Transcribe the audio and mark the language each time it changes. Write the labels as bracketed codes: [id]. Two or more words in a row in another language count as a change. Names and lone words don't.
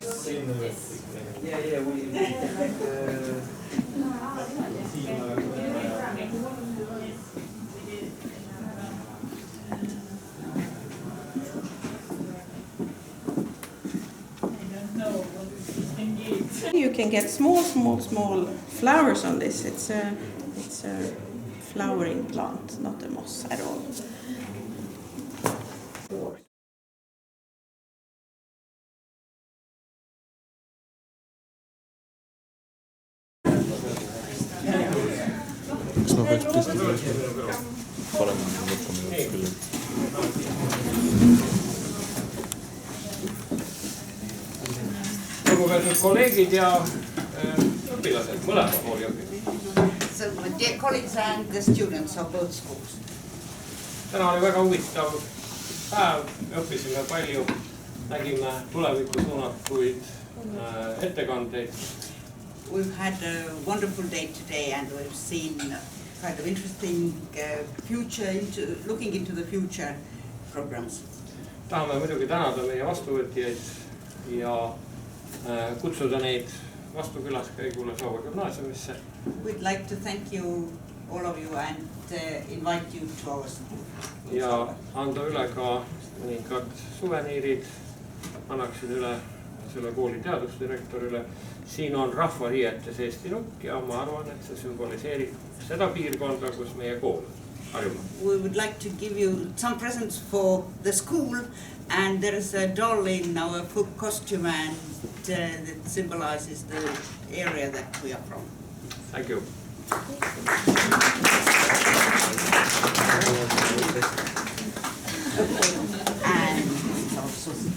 [en] Yeah, you can get small flowers on this. It's a flowering plant, not a moss at all. [et] Kas ma peaks tõesti parem mõtlema küll? Lugupeetud kolleegid ja õpilased, mõlema kooli õpilased. [en] So, dear colleagues and the students of both schools. [et] Täna oli väga huvitav päev, me õppisime palju, nägime tulevikku suunatuid ettekandeid. [en] We've had a wonderful day today and we've seen kind of interesting looking into the future programs. [et] Tahame muidugi tänada meie vastuvõtjaid ja kutsuda neid vastu külaskäigule Saue gümnaasiumisse. [en] We'd like to thank you, all of you, and invite you to our school. [et] Ja anda üle ka mõningad suveniirid, annaksin üle selle kooli teadusdirektorile. Siin on rahvariietes Eesti nukk ja ma arvan, et see sümboliseerib seda piirkonda, kus meie kool harjuma. [en] We would like to give you some presents for the school, and there is a doll in our full costume and that symbolizes the area that we are from. Thank you. And also